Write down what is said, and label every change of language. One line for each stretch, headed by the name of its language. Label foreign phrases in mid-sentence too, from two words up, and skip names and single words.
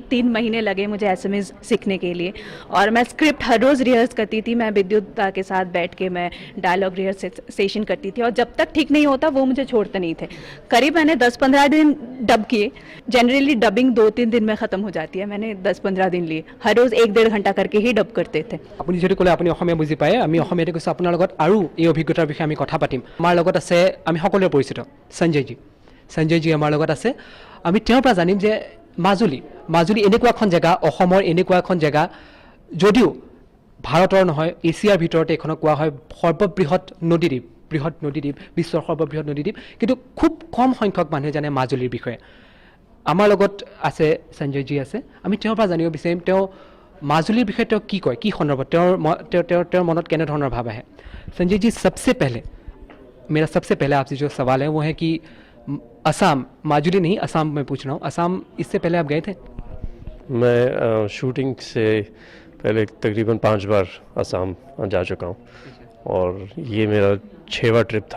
Hindi: 3 महीने लगे मुझे एसएमएस सीखने के लिए, और मैं स्क्रिप्ट हर रोज़ रिहर्स करती थी। मैं विद्युता के साथ बैठ के मैं डायलॉग रिहर्स सेशन करती थी, और जब तक ठीक नहीं होता वो मुझे छोड़ते नहीं थे। करीब मैंने 10-15 दिन डब किए। जनरली डबिंग 2-3 दिन में ख़त्म हो जाती है, मैंने 10-15 दिन लिए। हर रोज़ 1-1.5 घंटा करके ही डब करते थे।
Assamese: আপুনি যেহেতু ক'লে আপুনি অসমীয়া বুজি পায়, আমি অসমীয়াতে কৈছোঁ আপোনাৰ লগত আৰু এই অভিজ্ঞতাৰ বিষয়ে আমি কথা পাতিম। আমাৰ লগত আছে, আমি সকলোৱে পৰিচিত, সঞ্জয়জী আমাৰ লগত আছে। আমি তেওঁৰ পৰা জানিম যে মাজুলী এনেকুৱা এখন জেগা, অসমৰ এনেকুৱা এখন জেগা, যদিও ভাৰতৰ নহয় এছিয়াৰ ভিতৰতে এইখনক কোৱা হয় সৰ্ববৃহৎ নদীদ্বীপ, বিশ্বৰ সৰ্ববৃহৎ নদীদ্বীপ, কিন্তু খুব কম সংখ্যক মানুহে জানে মাজুলীৰ বিষয়ে। আমাৰ লগত আছে সঞ্জয়জী আছে, আমি তেওঁৰ পৰা জানিব বিচাৰিম তেওঁ মাজুলীৰ বিষয়ে তেওঁ কি কয়, কি সন্দৰ্ভত তেওঁৰ মনত কেনেধৰণৰ ভাৱ আহে।
Hindi: संजय जी, मेरा सबसे पहले आपसे जो सवाल है वो है कि असम, माजुली नहीं असम मैं पूछ रहा हूँ, असम इससे पहले आप गए थे? मैं शूटिंग से पहले तकरीबन 5 बार असम जा चुका हूँ, और ये मेरा 6वां ट्रिप था।